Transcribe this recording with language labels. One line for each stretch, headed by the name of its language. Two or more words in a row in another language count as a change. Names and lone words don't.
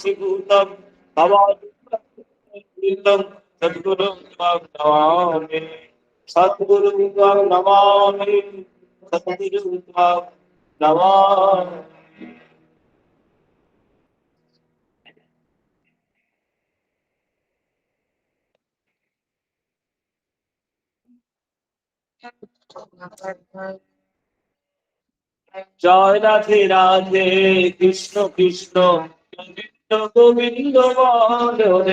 Sanskrit: वशीभूतं भवामृतं सद्गुरुं त्वां नमामि सद्गुरुं त्वां नमामि सद्गुरुं त्वां नमामि।
Bangla: জয় রাধে রাধে কৃষ্ণ কৃষ্ণ গোবিন্দ গোবিন্দ বলে